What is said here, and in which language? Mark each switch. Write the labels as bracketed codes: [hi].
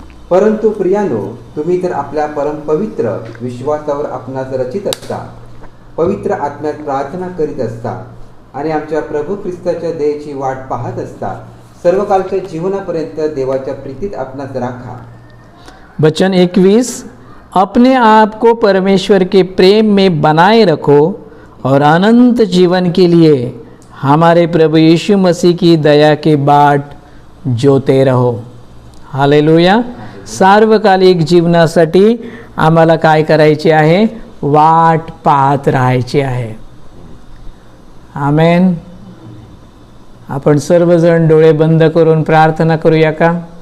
[mr] परंतु प्रियानो, तुम्ही तर आपल्या परमपवित्र विश्वासावर आपणास रचित असता, पवित्र आत्म्यात प्रार्थना करीत असता आणि आमच्या प्रभू ख्रिस्ताच्या दयेची वाट पाहत असता. सर्वकालच्या जीवनापर्यंत देवाच्या प्रीतीत आपणास राखा. वचन 21. [hi] अपने आप को परमेश्वर के प्रेम में बनाए रखो और अनंत जीवन के लिए हमारे प्रभु यीशु मसीह की दया के बाट जोते रहो. हालेलुया. [mr] सार्वकालिक जीवनासाठी आम्हाला काय करायचे आहे? वाट पाहत राहायची आहे. आमेन. आपण सर्वजण डोळे बंद करून प्रार्थना करूया का?